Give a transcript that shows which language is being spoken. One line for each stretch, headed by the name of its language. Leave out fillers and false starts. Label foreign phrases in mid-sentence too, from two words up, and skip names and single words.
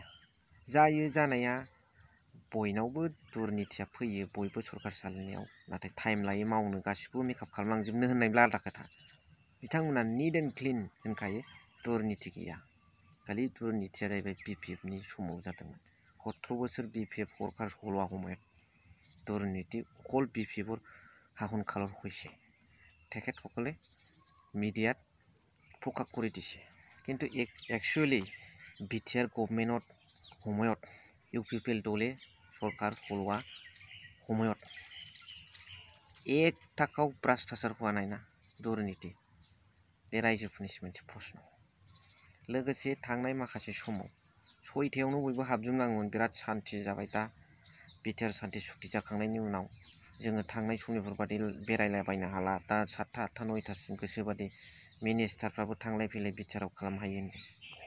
Bodo: जायो जानाया, बयनावबो दुर्नितिया फैयो, बयबो सरकार सालायनायाव, नाथाय टाइम लायो मावनो, गासिखौबो मेकआप खालामलांजोबनो होननायब्ला आलादा खोथा। बिथांमोना निट एन्ड क्लिन होनखायो, दुर्निति गैया। खालि दुर्नितिया जाहैबाय BPFनि समाव जादोंमोन।
Assamese: 17 বছর BPF সরকার হলোয়া সময়ত দুর্নীতি অকল BPFৰ শাসন কালৰ হৈছে, তেখেতসকলে মিডিয়াত প্ৰকাশ কৰি দিছে। কিন্তু একচুৱেলি বিটিআৰ গভৰ্নমেণ্টত সময়ত UPPL দলে সরকার হলোৱা সময়ত 1 টাকাও ভ্রাষ্টাচার হোৱা নাই না,
Bodo: दुर्निति। बे रायजोफोरनिसो मोनसे प्रश्न। लोगोसे थांनाय माखासे समाव सयथायावनो बयबो हाबजोबनांगौमोन, बिराद सान्थि जाबाय। दा बिटिआर सान्थि सुक्ति जाखांनायनि उनाव जोङो थांनाय समनिफोरबादि बेरायलाबायनो हाला। दा 7टा 8टा 9टासिम गोसोबादि मिनिस्टारफ्राबो थांलाय फैलाय बिटिआराव खालामनो हायो।